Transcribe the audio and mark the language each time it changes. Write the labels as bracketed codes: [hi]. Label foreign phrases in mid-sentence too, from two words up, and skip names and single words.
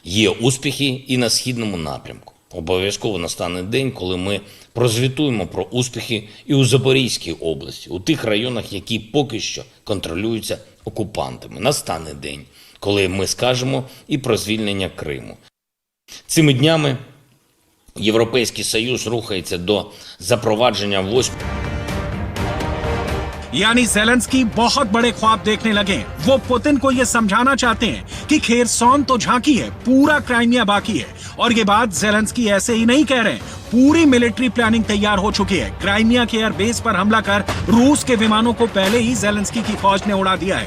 [uk] Є успіхи і на східному напрямку. Обов'язково настане день, коли ми прозвітуємо про успіхи і у Запорізькій області, у тих районах, які поки що контролюються окупантами. Настане день, коли ми скажемо і про звільнення Криму. Цими днями Європейський Союз рухається до запровадження 8 [hi] यानी ज़ेलेंस्की बहुत बड़े ख्वाब देखने लगे हैं। वो पुतिन को ये समझाना चाहते हैं कि खेरसौन तो झांकी है, पूरा क्राइमिया बाकी है। और ये बात ज़ेलेंस्की ऐसे ही नहीं कह रहे हैं, पूरी [en] military planning [hi] तैयार हो चुकी है। क्राइमिया के एयरबेस पर हमला कर रूस के विमानों को पहले ही ज़ेलेंस्की की फौज ने उड़ा दिया है।